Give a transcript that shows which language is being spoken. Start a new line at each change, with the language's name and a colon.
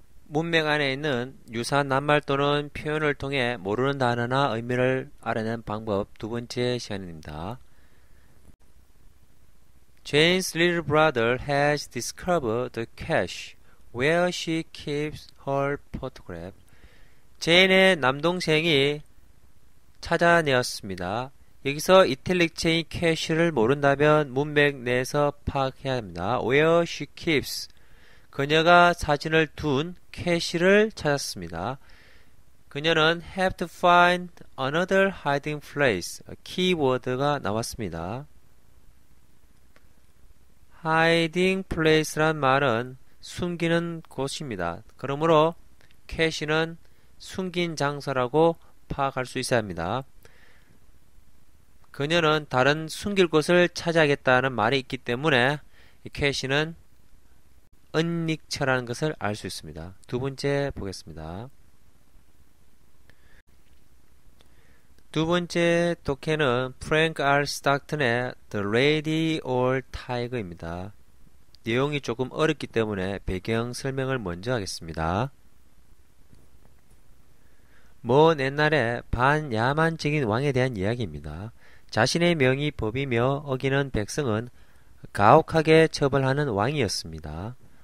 Korean: 문맥 안에 있는 유사한 낱말 또는 표현을 통해 모르는 단어나 의미를 알아내는 방법 두 번째 시간입니다.
English: Jane's little brother has discovered the cache where she keeps her photograph.
Korean: 제인의 남동생이 찾아내었습니다. 여기서 이탈릭 체인 캐시를 모른다면 문맥 내에서 파악해야 합니다.
English: Where she keeps.
Korean: 그녀가 사진을 둔 캐시를 찾았습니다. 그녀는
English: have to find another hiding place.
Korean: 키워드가 나왔습니다. hiding place란 말은 숨기는 곳입니다. 그러므로 캐시는 숨긴 장소라고 파악할 수 있어야 합니다. 그녀는 다른 숨길 곳을 찾아야겠다는 말이 있기 때문에 이 캐시는 은닉처라는 것을 알 수 있습니다. 두 번째 보겠습니다. 두 번째 독해는 프랭크 R. 스타크턴의 The Lady or Tiger입니다. 내용이 조금 어렵기 때문에 배경 설명을 먼저 하겠습니다. 먼 옛날에 반야만적인 왕에 대한 이야기입니다. 자신의 명이 법이며 어기는 백성은 가혹하게 처벌하는 왕이었습니다.